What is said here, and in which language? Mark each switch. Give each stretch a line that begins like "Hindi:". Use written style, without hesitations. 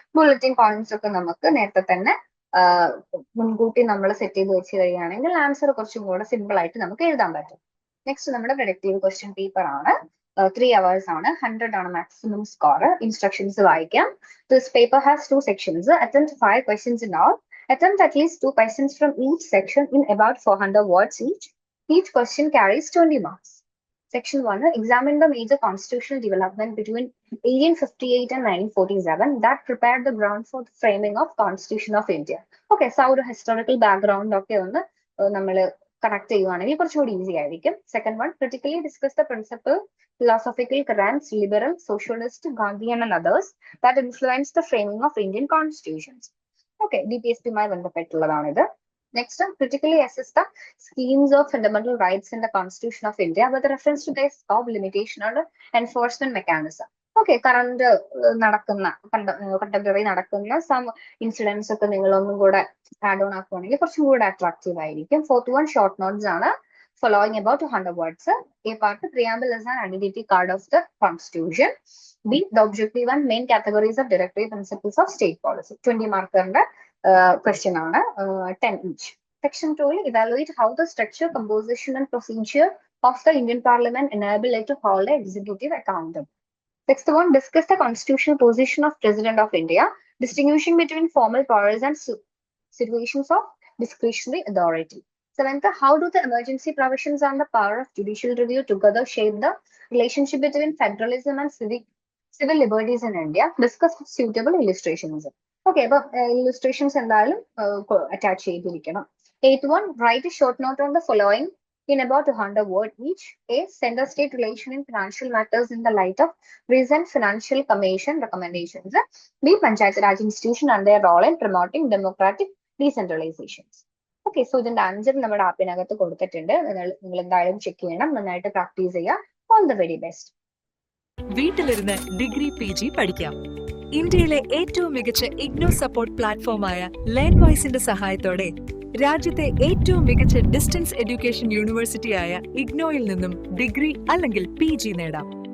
Malayalam: Bulletin points ഒക്കെ നമുക്ക് നേരത്തെ തന്നെ മുൻകൂട്ടി നമ്മൾ സെറ്റ് ചെയ്ത് വെച്ച് കഴിയുകയാണെങ്കിൽ ആൻസർ കുറച്ചും കൂടെ സിമ്പിൾ ആയിട്ട് നമുക്ക് എഴുതാൻ പറ്റും.
English: Next നമ്മുടെ productive question paper ആണ്. 3 hours ആണ്, 100 ആണ് മാക്സിമം സ്കോർ. ഇൻസ്ട്രക്ഷൻസ് വായിക്കാം. This paper has 2 sections. Attempt 5 questions in all. Attempt at least 2 questions from each section in about 400 words each. Each question carries 20 marks. Section 1, examine the major constitutional development between 1858 and 1947 that prepared the ground for the framing of Constitution of India.
Malayalam: Okay, so ഒരു historical background ഒക്കെ ഒന്ന് നമ്മൾ connect ചെയ്യുവാണെങ്കിൽ കുറച്ചുകൂടി easy ആയിരിക്കും.
English: Second one, critically discuss the principle, philosophical currents, liberal, socialist, Gandhian and others that influenced the framing of Indian constitutions.
Malayalam: Okay, DPSP-മായി ബന്ധപ്പെട്ടുള്ളതാണിത്.
English: Next, critically assess the schemes of fundamental rights in the Constitution of India with reference to their scope, limitation or enforcement mechanism.
Malayalam: Okay, current നടക്കുന്ന contemporary നടക്കുന്ന
English: some incidents
Malayalam: ഒക്കെ നിങ്ങൾ ഒന്നും കൂടെ add on ആക്കുവാണെങ്കിൽ കുറച്ചും കൂടെ attractive ആയിരിക്കും.
English: Fourth one, short notes ആണ്. Following about 200 words. A part, preamble is an identity card of the Constitution. B, the objective and main categories of directive principles of state policy. 20 marker question on 10 each. Section 2, evaluate how the structure, composition and procedure of the Indian Parliament enable it to hold the executive accountable. Sixth one, discuss the constitutional position of President of India, distinguishing between formal powers and situations of discretionary authority. Seventh, how do the emergency provisions and the power of judicial review together shape the relationship between federalism and civil liberties in India? Discuss suitable illustrations. Okay, but illustrations
Malayalam: എന്തായാലും
English: attach ചെയ്തിരിക്കണം. Eighth one, write a short note on the following in about 200 words each. A, center-state relation in financial matters in the light of recent Financial Commission recommendations. B, Panchayat Raj institution and their role in promoting democratic decentralizations.
Malayalam: Okay, so ഇതിന്റെ answer നമ്മുടെ ആപ്പിനകത്ത് കൊടുത്തിട്ടുണ്ട്. നിങ്ങൾ എന്തായാലും check ചെയ്യണം, നന്നായിട്ട് practice ചെയ്യുക.
English: All the very best.
Malayalam: വീട്ടിലിരുന്ന് degree PG പഠിക്കാം. ഇന്ത്യയിലെ ഏറ്റവും മികച്ച ഇഗ്നോ സപ്പോർട്ട് പ്ലാറ്റ്ഫോമായ ലേൺവൈസിന്റെ സഹായത്തോടെ രാജ്യത്തെ ഏറ്റവും മികച്ച ഡിസ്റ്റൻസ് എഡ്യൂക്കേഷൻ യൂണിവേഴ്സിറ്റിയായ ഇഗ്നോയിൽ നിന്നും ഡിഗ്രി അല്ലെങ്കിൽ PG നേടാം.